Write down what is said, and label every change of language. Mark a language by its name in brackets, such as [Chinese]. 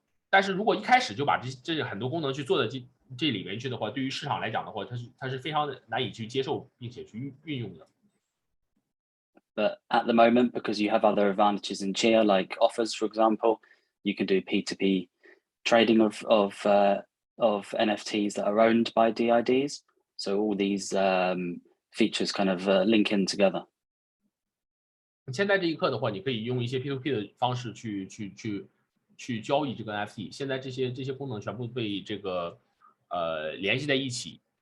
[Chinese] 但是如果一开始就把这很多功能去做的这里面去的话，对于市场来讲的话，它是非常难以去接受并且去运用的。 [English] But at the moment, because you have other advantages in Chia, like offers, for example, you can do P2P trading of NFTs that are owned by DIDs. So all these features kind of link in together. [Chinese] 现在这一刻的话，你可以用一些 P2P 的方式去交易这个 NFT。现在这些功能全部被这个联系在一起。